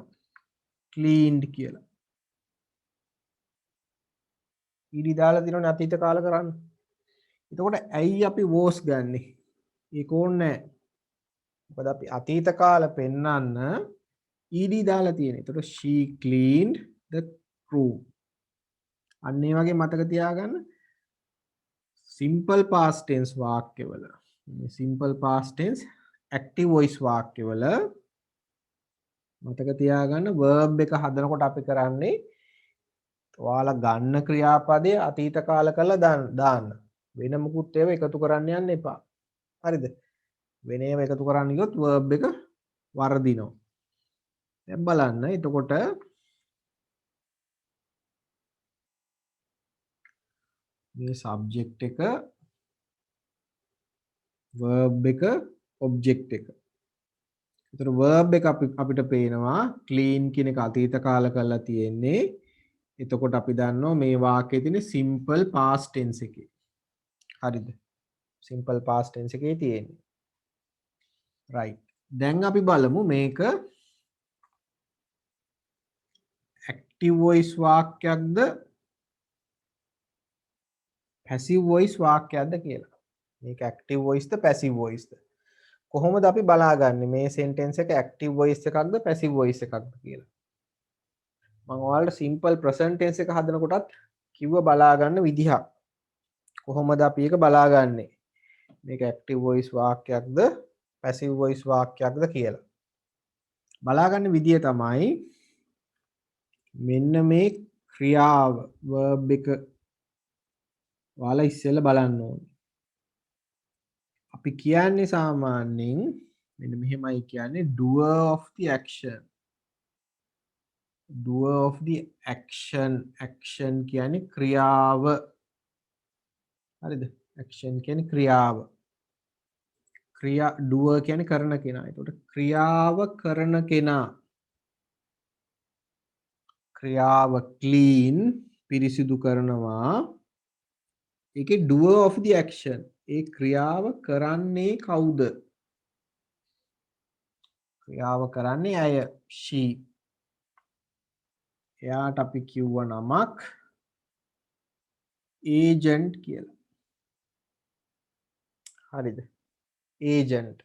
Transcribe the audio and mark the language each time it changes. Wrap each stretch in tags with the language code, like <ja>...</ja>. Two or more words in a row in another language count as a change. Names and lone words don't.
<si>cleaned කියලා. ed දාලා තියෙනවනේ අතීත කාල කරන්න. එතකොට ඇයි අපි was ගන්නෙ? ඒක ඕනේ නැහැ. මොකද අපි අතීත කාල පෙන්වන්න ed දාලා තියෙනවා.</si> <en>එතකොට she cleaned the crew.</en> <si>අන්න ඒ වගේ මතක තියාගන්න</si> <en>simple past tense</en> <si>වාක්‍යවල</si> <en>simple past tense active voice</en> <si>වාක්‍යවල මතක තියාගන්න verb එක හදනකොට අපි කරන්නේ ඔයාලා ගන්න ක්‍රියාපදයේ අතීත කාල කරලා දාන්න. වෙන මුකුත් ඒවා එකතු කරන්න යන්න එපා. හරිද? වෙන ඒවා එකතු කරන්න ගියොත් verb එක වර්ධිනවා. දැන් බලන්න. එතකොට මේ subject එක verb එක object එක. ඒතර verb එක අපිට පේනවා clean කියන එක අතීත කාල කරලා තියෙන්නේ. එතකොට අපි දන්නවා මේ වාක්‍යයේ තියෙන</si> <en>simple past tense</en> <si>එකේ. හරිද?</si> <en>simple past tense එකේ තියෙන්නේ.</en> <si>right. දැන් අපි බලමු මේක</si> <en>active voice</en> <si>වාක්‍යයක්ද</si> <en>passive voice</en> <si>වාක්‍යයක්ද කියලා. මේක</si> <en>active voice</en> <si>ද</si> <en>passive voice</en> <si>ද? කොහොමද අපි බලාගන්නේ මේ sentence එක</si> <en>active voice</en> <si>එකක්ද</si> <en>passive voice</en> <si>එකක්ද කියලා? මම ඔයාලට</si> <en>simple present tense</en> <si>එක හදනකොටත් කිව්ව බලාගන්න විදිහක්. කොහොමද අපි ඒක බලාගන්නේ? මේක</si> <en>active voice</en> <si>වාක්‍යයක්ද</si> <en>passive voice</en> <si>වාක්‍යයක්ද කියලා. බලාගන්න විදිය තමයි මෙන්න මේ ක්‍රියාව verb එක ඔයාලා ඉස්සෙල්ලා බලන්න ඕනේ. අපි කියන්නේ සාමාන්‍යයෙන් මෙන්න මෙහෙමයි කියන්නේ</si> <en>doer of the action. doer of the action කියන්නේ ක්‍රියාව.</en> <si>හරිද? action කියන්නේ ක්‍රියාව. doer කියන්නේ කරන කෙනා. ඒකට ක්‍රියාව කරන කෙනා. ක්‍රියාව clean පිරිසිදු කරනවා.</si> <en>ඒකේ doer of the action.</en> <si>ඒ ක්‍රියාව කරන්නේ කවුද? ක්‍රියාව කරන්නේ අය. she. එයාට අපි කිව්ව නමක් agent කියලා. හරිද? agent.</si>